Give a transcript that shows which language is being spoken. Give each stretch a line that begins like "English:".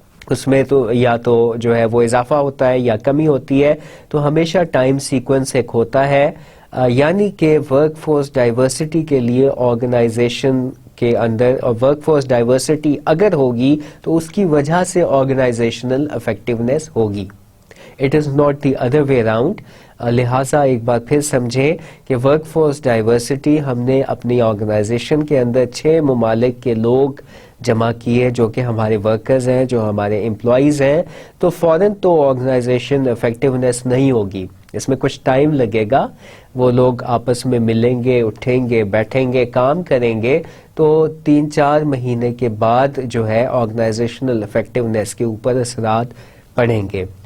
Urdu: اس میں تو یا تو جو ہے وہ اضافہ ہوتا ہے یا کمی ہوتی ہے. تو ہمیشہ ٹائم سیکوینس ایک ہوتا ہے، یعنی کہ ورک فورس ڈائیورسٹی کے لیے آرگنائزیشن کے اندر، اور ورک فورس ڈائیورسٹی اگر ہوگی تو اس کی وجہ سے آرگنائزیشنل افیکٹونیس ہوگی.
English: It is not the other way around.
Urdu: لہٰذا ایک بات پھر سمجھیں کہ ورک فورس ڈائیورسٹی ہم نے اپنی آرگنائزیشن کے اندر 6 ممالک کے لوگ جمع کیے جو کہ ہمارے ورکرز ہیں، جو ہمارے امپلائیز ہیں، تو فوراً تو آرگنائزیشن افیکٹونیس نہیں ہوگی. اس میں کچھ ٹائم لگے گا. وہ لوگ آپس میں ملیں گے، اٹھیں گے، بیٹھیں گے، کام کریں گے، تو 3-4 مہینے کے بعد جو ہے آرگنائزیشنل افیکٹونیس کے اوپر اثرات پڑیں گے.